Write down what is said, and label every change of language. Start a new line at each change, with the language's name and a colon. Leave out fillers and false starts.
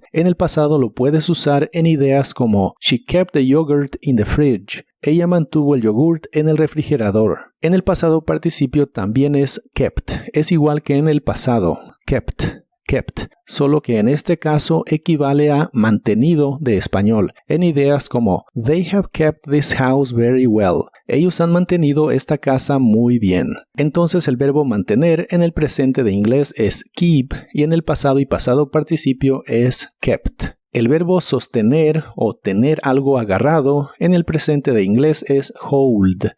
Spanish: En el pasado lo puedes usar en ideas como
English: she kept the yogurt in the fridge.
Spanish: Ella mantuvo el yogurt en el refrigerador. En el pasado participio también es kept. Es igual que en el pasado. Kept. Kept. Solo que en este caso equivale a mantenido de español. En ideas como
English: they have kept this house very well.
Spanish: Ellos han mantenido esta casa muy bien. Entonces el verbo mantener en el presente de inglés es keep y en el pasado y pasado participio es kept. El verbo sostener o tener algo agarrado en el presente de inglés es hold.